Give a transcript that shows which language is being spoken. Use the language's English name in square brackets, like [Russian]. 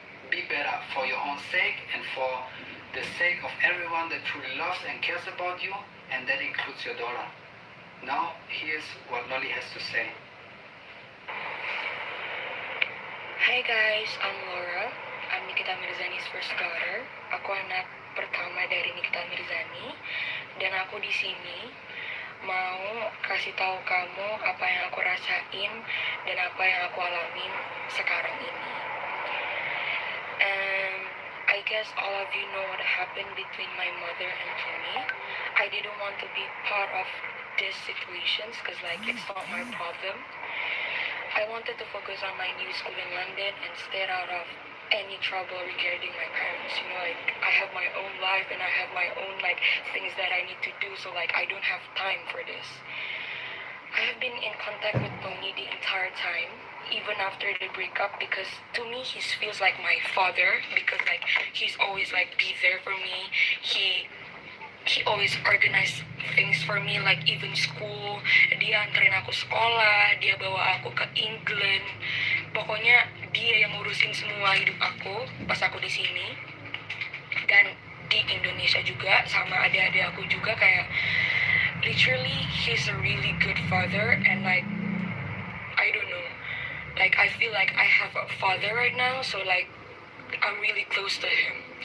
[English] Be better for your own sake and for the sake of everyone that truly loves and cares about you, and that includes your daughter. Now, here's what LOLLY has to say. Hi guys, I'm Laura. I'm Nikita Mirzani's first daughter. [Indonesian] Aku anak pertama dari Nikita Mirzani, dan aku di sini mau kasih tahu kamu apa yang aku rasain dan apa yang aku alamin sekarang ini. [English] And I guess all of you know what happened between my mother and me. I didn't want to be part of these situations because it's not my problem. I wanted to focus on my new school in London and stay out of any trouble regarding my parents. I have my own life and I have my own things that I need to do, so I don't have time for this. I have been in contact with Tony the entire time, even after the breakup, because to me he feels like my father, because he's always be there for me. He always organize things for me, even school. [Indonesian] Dia anterin aku sekolah, dia bawa aku ke INGIN. Pokoknya dia yang ngurusin semua hidup aku pas aku di sini. Dan di Indonesia juga, sama adik-adik aku juga. [English] Kayak literally he's a really good father, and like I don't know, like I feel like I have a father right now, so like I'm really close to him.